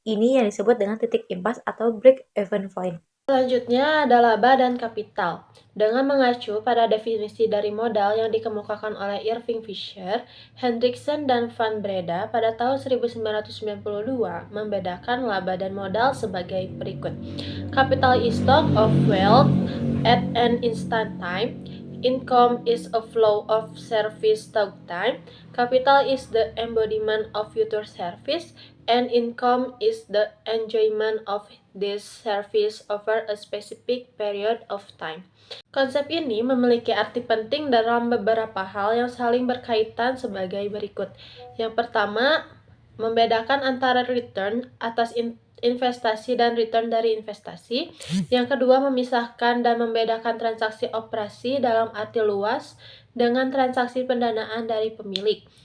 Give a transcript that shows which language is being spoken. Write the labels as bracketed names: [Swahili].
[Indonesian] Ini yang disebut dengan titik impas atau break-even point. Selanjutnya ada laba dan kapital. Dengan mengacu pada definisi dari modal yang dikemukakan oleh Irving Fisher, Hendrickson, dan Van Breda pada tahun 1992 membedakan laba dan modal sebagai berikut. [English] Capital is stock of wealth at an instant time. Income is a flow of service through time. Capital is the embodiment of future service, and income is the enjoyment of this service over a specific period of time. [Indonesian] Konsep ini memiliki arti penting dalam beberapa hal yang saling berkaitan sebagai berikut. Yang pertama, membedakan antara return atas investasi dan return dari investasi. Yang kedua, memisahkan dan membedakan transaksi operasi dalam arti luas dengan transaksi pendanaan dari pemilik.